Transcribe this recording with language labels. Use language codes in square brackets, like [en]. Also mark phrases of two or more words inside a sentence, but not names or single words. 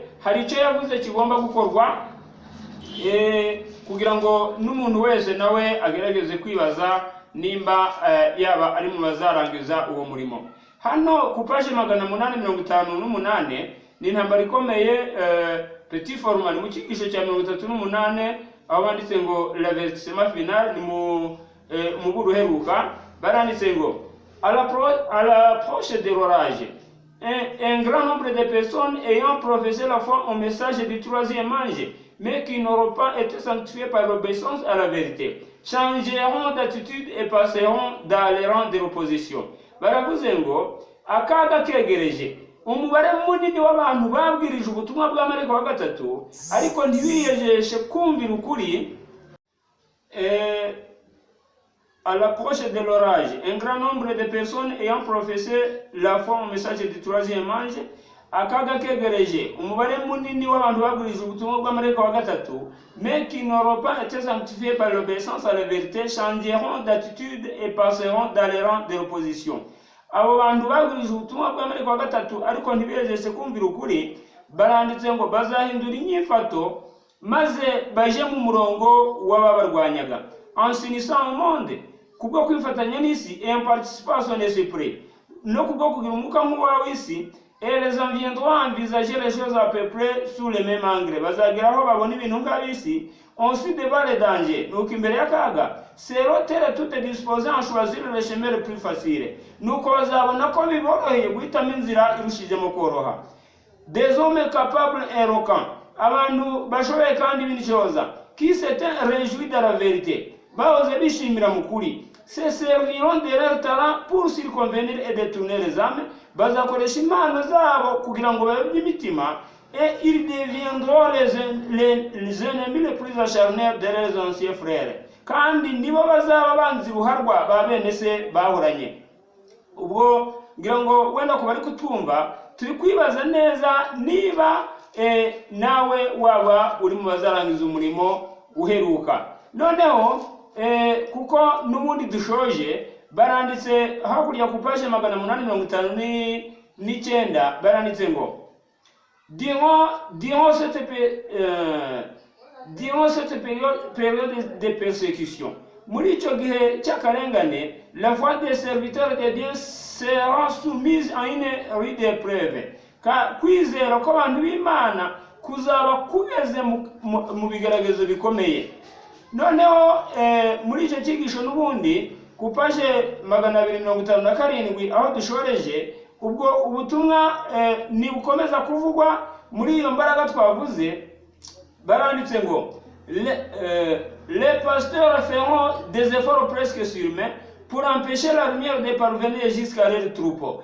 [rw] Hari icyo yavuze kigomba gukorwa kugira ngo n'umuntu wese nawe agerageze kwibaza nimba yaba ari mu bazarangiza uwo murimo. Hano ku page 858 ni intambara ikomeye, [fr] petit format [rw] mu cyigisho cya 38, aho banditse ngo [fr] l'avertissement final [rw] mu buruheruka. Baranditse ngo [fr] à l'approche de l'orage, un grand nombre de personnes ayant professé la foi au message du troisième ange, mais qui n'auront pas été sanctifiés par l'obéissance à la vérité, changeront d'attitude et passeront dans les rangs de l'opposition. [rw] Baravuze ngo akaga kegereje, umubare munini w'abantu babwirije ubutumwa bwa marayika wa gatatu ariko ntibiyejeshe kumvira ukuri, [fr] À l'approche de l'orage, un grand nombre de personnes ayant professé la foi au message du troisième ange, [rw] akaga kegereje umubare munini w'abantu bagurije ubutumwa bw'amarayika wa gatatu, [fr] mais qui n'auront pas été sanctifiés par l'obéissance à la vérité, changeront d'attitude et passeront dans les rangs de l'opposition. [rw] Abo bantu bagurije ubutumwa bw'amarayika wa gatatu ariko ntibejeje kumvira ukuri, baranditse ngo bazahindura inyifato maze baje mu murongo w'ababarwanyaga, [fr] en s'unissant au monde, [rw] kubwo kwifatanya n'isi [fr] et en participant à son esprit, [rw] no kubwo kugira umwuka nk'uwa w'isi, [fr] et les en viendront envisager les choses à peu près sous le même angle. [rw] Bazagira aho babona ibintu nk'ab'isi, [fr] ensuite devant les dangers, [rw] nuko imbere y'akaga, [fr] seront toutes disposées à choisir le chemin le plus facile, [rw] nuko bazabona ko biboroheye guhitamo inzira irushijemo koroha. [fr] Des hommes capables et éloquents, [rw] abantu bashoboye kandi b'intyoza, [fr] qui s'étaient réjouis de la vérité, [rw] bahoze bishimira mu kuri, [fr] se serviront de leur talent pour circonvenir et détourner les âmes, [rw] bazakoresha impano zabo kugira ngo bayobye imitima, [fr] et ils deviendront les ennemis les plus acharnés de leurs anciens frères, [rw] kandi nibo bazaba banzi ruharwa ba bene se bahoranye. Ubwo ngira ngo wenda ku bari kutumva turi kwibaza neza niba nawe waba uri mu bazarangiza umurimo uheruka. Noneho kuko n'ubundi dushoje, baranditse hakurya ku page 859 baranditse ngo [fr] durant cette période de persécution, [rw] muri icyo gihe cy'akarengane, [fr] la foi des serviteurs de Dieu sera soumise à une rude épreuve. [rw] Kwizera ko abantu b'Imana kuzaba kugeze mu bigeragezo bikomeye. Noneho muri icyo cyigisho n'ubundi ku page 257 aho dushoreje, ubwo ubutumwa ni bukomeza kuvugwa muri iyo mbaraga twavuze, baranditse ngo [fr] les pasteurs feront des efforts presque surhumains pour empêcher la lumière de parvenir jusqu'à leur troupeau.